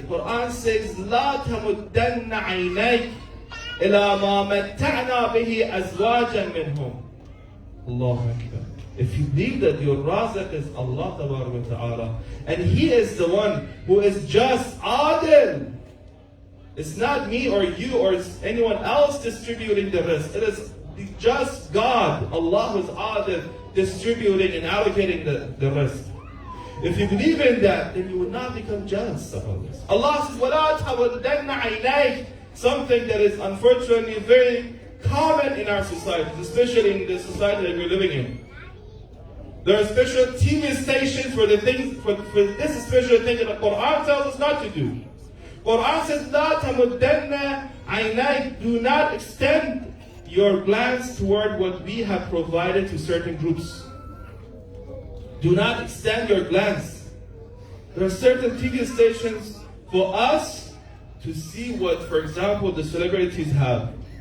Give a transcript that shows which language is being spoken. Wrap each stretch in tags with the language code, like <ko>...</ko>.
<en>Quran says,</en> <ar>لا تمدن عينيك إلى ما متعنا به أزواجا منهم. Allahu Akbar.</ar> <en>If you believe that your Razak is Allah Tabaraka wa Ta'ala, and He is the one who is just, Adil. It's not me or you or anyone else distributing the risk. It is just God, Allah who is Adil, distributing and allocating the risk. If you believe in that, then you will not become jealous of others. Allah says,</en> <ar>وَلَا تَوَدَّنَّ عَيْنَيْكَ.</ar> <en>Something that is unfortunately very common in our society, especially in the society that we're living in. There are special TV stations for the things, for this special thing that the Quran tells us not to do. Quran says,</en> <ar>لَا تَمُدَّنَّ عَيْنَيْكَ.</ar> <en>Do not extend your glance toward what we have provided to certain groups. Do not extend your glance. There are certain TV stations for us to see what, for example, the celebrities have.</en>